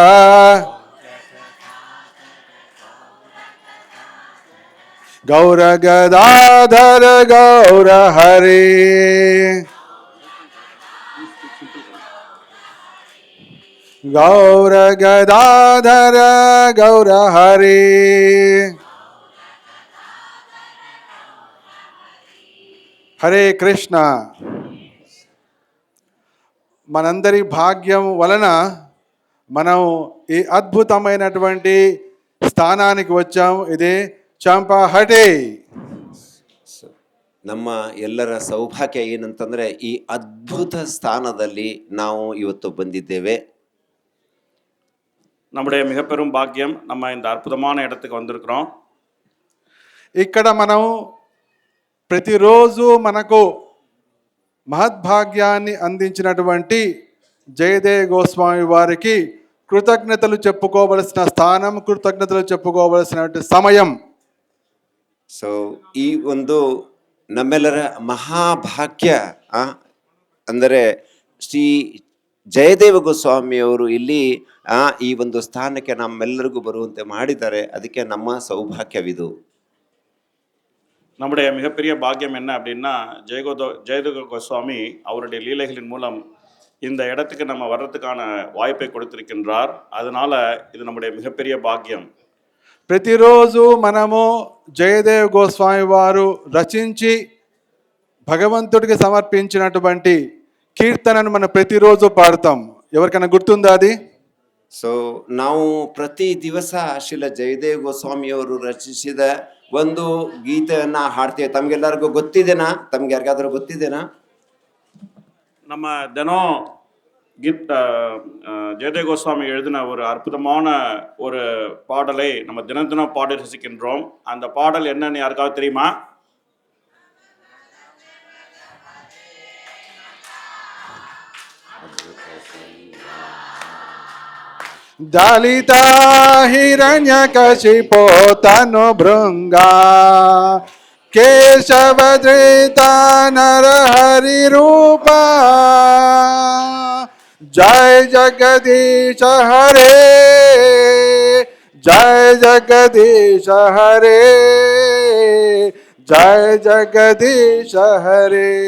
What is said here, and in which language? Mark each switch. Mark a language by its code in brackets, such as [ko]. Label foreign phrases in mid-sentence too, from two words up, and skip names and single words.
[sa] ಗೌರ ಗದಾಧರ ಗೌರ ಹರಿ ಗೌರ ಗದಾಧರ ಗೌರ ಹರಿ హరే కృష్ణ. [te] మనందరి భాగ్యం వలన మనం ఈ అద్భుతమైనటువంటి స్థానానికి వచ్చాం. ఇది ಚಂಪಾಹಟಿ. [kn] ನಮ್ಮ ಎಲ್ಲರ ಸೌಭಾಗ್ಯ ಏನಂತಂದ್ರೆ ಈ ಅದ್ಭುತ ಸ್ಥಾನದಲ್ಲಿ ನಾವು ಇವತ್ತು ಬಂದಿದ್ದೇವೆ. [ta] நம்முடைய மிகப்பெரும் பாக்கியம், நம்ம இந்த அற்புதமான இடத்துக்கு வந்திருக்கிறோம். [te] ఇక్కడ మనం ప్రతిరోజు మనకు మహద్భాగ్యాన్ని అందించినటువంటి జయదేవ్ గోస్వామి వారికి కృతజ్ఞతలు చెప్పుకోవలసిన స్థానం, కృతజ్ఞతలు చెప్పుకోవలసిన సమయం. [kn] ಸೊ ಈ ಒಂದು ನಮ್ಮೆಲ್ಲರ ಮಹಾಭಾಗ್ಯ ಅಂದರೆ ಶ್ರೀ ಜಯದೇವ ಗೋಸ್ವಾಮಿಯವರು ಇಲ್ಲಿ ಈ ಒಂದು ಸ್ಥಾನಕ್ಕೆ ನಮ್ಮೆಲ್ಲರಿಗೂ ಬರುವಂತೆ ಮಾಡಿದ್ದಾರೆ. ಅದಕ್ಕೆ ನಮ್ಮ ಸೌಭಾಗ್ಯವಿದು. [ta] நம்முடைய மிகப்பெரிய பாக்கியம் என்ன அப்படின்னா, ஜெயதேவ கோஸ்வாமி அவருடைய லீலைகளின் மூலம் இந்த இடத்துக்கு நம்ம வர்றதுக்கான வாய்ப்பை கொடுத்திருக்கின்றார். அதனால இது நம்முடைய மிகப்பெரிய பாக்கியம். [te] ప్రతిరోజు మనము జయదేవ్ గోస్వామి వారు రచించి భగవంతుడికి సమర్పించినటువంటి కీర్తనను మనం ప్రతిరోజు పాడతాం. ఎవరికైనా గుర్తుందా అది? [kn] ಸೊ ನಾವು ಪ್ರತಿ ದಿವಸ ಶ್ರೀಲ ಜಯದೇವ್ ಗೋಸ್ವಾಮಿಯವರು ರಚಿಸಿದ ಒಂದು ಗೀತೆಯನ್ನ ಹಾಡ್ತೇವೆ. ತಮ್ಗೆಲ್ಲರಿಗೂ ಗೊತ್ತಿದೆನಾ? ತಮ್ಗೆ ಯಾರಿಗಾದ್ರೂ ಗೊತ್ತಿದೆನಾ? [ta] நம்ம தினம் ஜெயதேவ கோஸ்வாமி எழுதின ஒரு அற்புதமான ஒரு பாடலை நம்ம தினம் தினம் பாடி ரசிக்கின்றோம். அந்த பாடல் என்னன்னு யாருக்காவது தெரியுமா? [sa] దళిత హిరణ్యకశిపో తను భృంగా కేశవధృత నరహరి రూప జయ జగదీశ హరే జయ జగదీశ హరే జయ జగదీశ హరే.